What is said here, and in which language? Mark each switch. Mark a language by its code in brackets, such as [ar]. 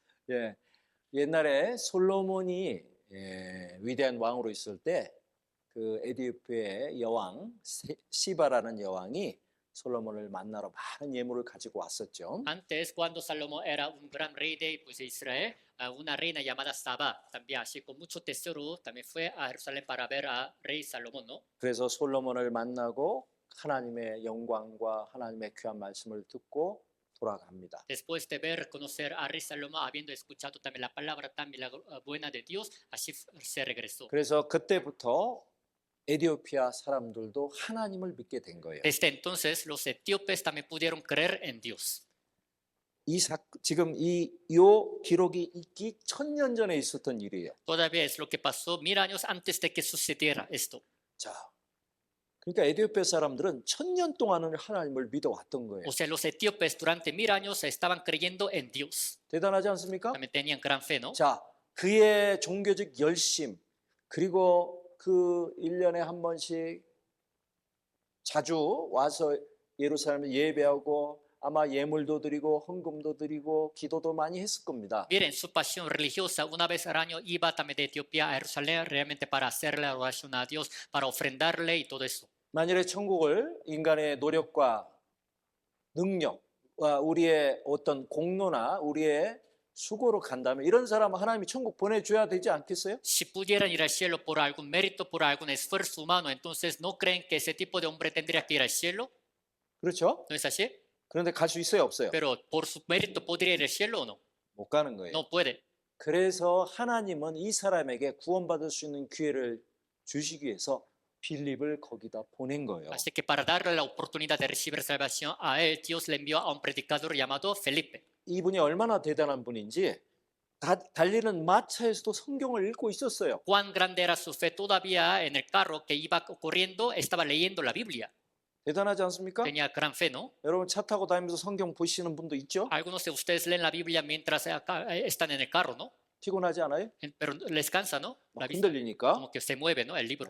[ko] 예, 옛날에 솔로몬이 위대한 왕으로 있을 때 그 에디오피아의 여왕 시바라는 여왕이 솔로몬을 만나러 많은 예물을 가지고 왔었죠. [es] Antes, cuando Salomón era un gran rey de, pues, de Israel, una reina llamada Saba, también así con mucho tesoro, también fue a Jerusalén para ver a rey Salomón, ¿no? [ko] 그래서 솔로몬을 만나고 하나님의 영광과 하나님의 귀한 말씀을 듣고 돌아갑니다. [es] Después de ver, conocer a rey Salomón, habiendo escuchado también la palabra tan buena de Dios, así se regresó. [ko] 그래서 그때부터 에디오피아 사람들도 하나님을 믿게 된 거예요. [es] Desde entonces, los etíopes también pudieron creer en Dios. [ko] 지금 요 기록이 있기 1000년 전에 있었던 일이에요. [es] Todavía es lo que pasó 1000 años antes de que sucediera esto. [ko] 자, 그러니까 에디오피아 사람들은 1000년 동안은 하나님을 믿어왔던 거예요. [es] O sea, los etíopes durante 1000 años estaban creyendo en Dios. [ko] 대단하지 않습니까? [es] También tenían gran fe, ¿no? [ko] 자, 그의 종교적 열심, 그리고 그 1년에 한 번씩 자주 와서 예루살렘에 예배하고 아마 예물도 드리고 헌금도 드리고 기도도 많이 했을 겁니다. [es] Miren, su pasión religiosa, una vez al año iba también de Etiopía a Jerusalén realmente para hacerle oración a Dios, para ofrendarle y todo eso. [ko] 만일에 천국을 인간의 노력과 능력과 우리의 어떤 공로나 우리의 수고로 간다면 이런 사람은 하나님이 천국 보내줘야 되지 않겠어요? [es] Si pudieran ir al cielo por algún mérito, por algún esfuerzo humano, entonces ¿no creen que ese tipo de hombre tendría que ir al cielo? [ko] 그렇죠? [es] ¿No es así? [ko] 그런데 갈 수 있어요, 없어요? [es] Pero por su mérito podría ir al cielo o no? [ko] 못 가는 거예요. [es] No puede. [ko] 그래서 하나님은 이 사람에게 구원받을 수 있는 기회를 주시기 위해서 빌립을 거기다 보낸 거예요. [es] Así que para darle la oportunidad de recibir salvación a él, Dios le envió a un predicador llamado Felipe. [ko] 이분이 얼마나 대단한 분인지 달리는 마차에서도 성경을 읽고 있었어요. [es] Cuán grande era su fe todavía en el carro que iba corriendo, estaba leyendo la Biblia. [ko] 대단하지 않습니까? [es] Tenía gran fe, ¿no? [ko] 여러분 차 타고 다니면서 성경 보시는 분도 있죠? [es] Algunos de ustedes leen la Biblia mientras están en el carro, ¿no? [ko] 피곤하지 않아요? [es] Pero les cansa, ¿no? La vista, [ko] 흔들리니까. [es] como que se mueve, ¿no? El libro.